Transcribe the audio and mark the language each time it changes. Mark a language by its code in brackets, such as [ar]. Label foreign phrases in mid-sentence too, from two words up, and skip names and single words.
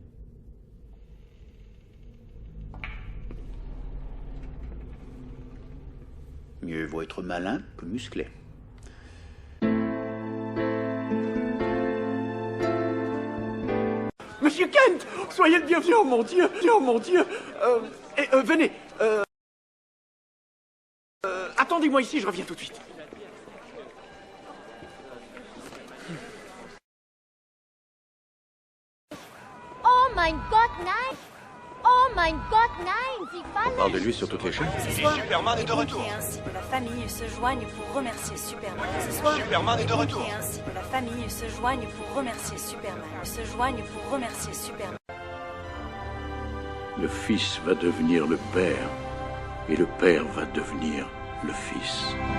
[fr] Mieux vaut être malin que musclé. Monsieur Kent, soyez le bienvenu, oh mon Dieu, oh mon Dieu. Venez. Attendez-moi ici, je reviens tout de suite. [de] Oh mein Gott, nein! Oh mein Gott, nein! Sie fallen! [fr] On parle de lui sur toutes les chaînes. Superman est de retour. Et ainsi que la famille se joigne pour remercier Superman. Ce soir, Superman est de retour. Et ainsi que la famille se joigne pour remercier Superman. Se joigne pour remercier Superman. Le Fils va devenir le Père, et le Père va devenir le Fils.